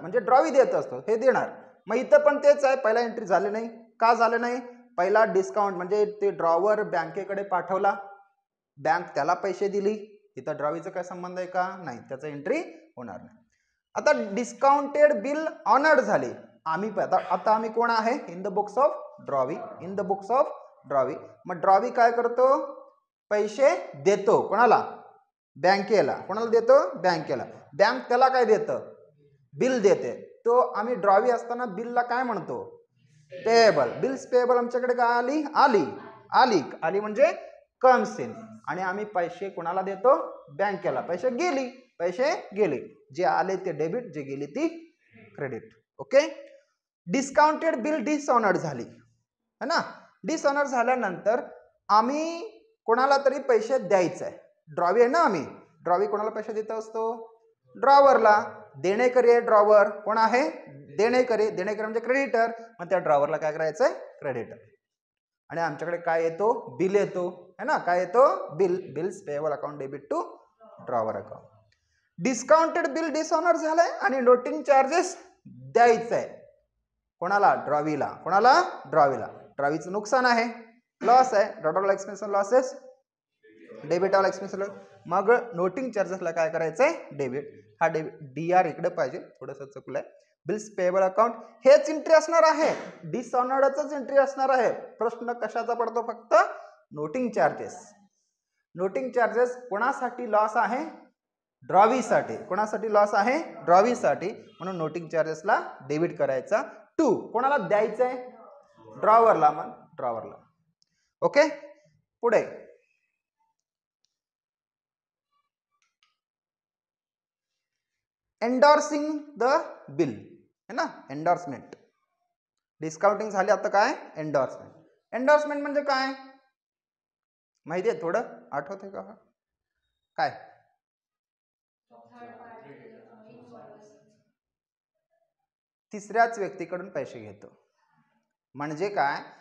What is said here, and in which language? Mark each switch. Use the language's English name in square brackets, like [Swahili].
[Marathi] म्हणजे ड्रॉवी देत असतो हे देणार. मग इथं पण तेच आहे, पहिला एंट्री झाले नाही. का झाले नाही? पहिला डिस्काउंट म्हणजे ते ड्रॉवर बँकेकडे पाठवला, बँक त्याला पैसे दिली. इथं ड्रॉवीचा काय संबंध आहे का? नाही, त्याचा एंट्री होणार नाही. आता डिस्काउंटेड बिल ऑनर्ड झाली. आता आम्ही कोण आहे? [English] In the books of drawee, in the books of drawee. [Marathi] मग ड्रॉवी काय करतो? पैसे देतो. कोणाला? बँकेला. कोणाला देतो? बँकेला. बँक त्याला काय देतं? बिल देते. तो आम्ही ड्रॉवी असताना बिलला काय म्हणतो? पेएबल. बिल्स पेएबल आमच्याकडे काय आली? आली म्हणजे कम्स इन. आणि आम्ही पैसे कोणाला देतो? बँकेला. पैसे गेले. जे आले ते डेबिट, जे गेली ती credit. Okay. Discounted bill dishonoured झाली है ना. डिसऑनर्ड झाल्यानंतर आम्ही कोणाला तरी पैसे द्यायचे आहे. ड्रॉवी आहे ना, आम्ही ड्रॉवी कोणाला पैसे देत असतो? ड्रॉवरला. देणेकरी आहे ड्रॉवर. कोण आहे? देणेकरी. देणेकरी म्हणजे क्रेडिटर. मग त्या ड्रॉवरला काय करायचं आहे? क्रेडिटर. आणि आमच्याकडे काय येतो? बिल येतो है ना. काय येतो? [English] Bills payable account debit to drawer account. [Marathi] Discounted bill dishonour झालंय आणि नोटिंग चार्जेस द्यायचं आहे कोणाला? ड्रॉवीला. कोणाला? ड्रॉवीला. ड्रॉवीचं नुकसान आहे, लॉस आहे. Dot expense losses, [English] Debit all expense. [Marathi] मग नोटिंग चार्जेसला काय करायचंय? डेबिट. हा DR इकडे पाहिजे, थोडंसं चुकलंय. बिल्स पेएबल अकाउंट हेच एंट्री असणार आहे, डिसऑनर्डच एंट्री असणार आहे. प्रश्न कशाचा पडतो? फक्त नोटिंग चार्जेस. नोटिंग चार्जेस कोणासाठी लॉस आहे? ड्रॉवीसाठी. कोणासाठी लॉस आहे? ड्रॉवीसाठी. म्हणून नोटिंग चार्जेसला डेबिट करायचा. टू कोणाला द्यायचंय? ड्रॉवरला. मग ड्रॉवरला. ओके. पुढे एंडॉर्सिंग द बिल है ना. एंडॉर्समेंट. डिस्काउंटिंग झाली, आता काय? एंडॉर्समेंट. एंडॉर्समेंट म्हणजे काय माहिती आहे? थोडं आठवतंय का? काय? तिसऱ्याच व्यक्तीकडून पैसे घेतो. म्हणजे काय?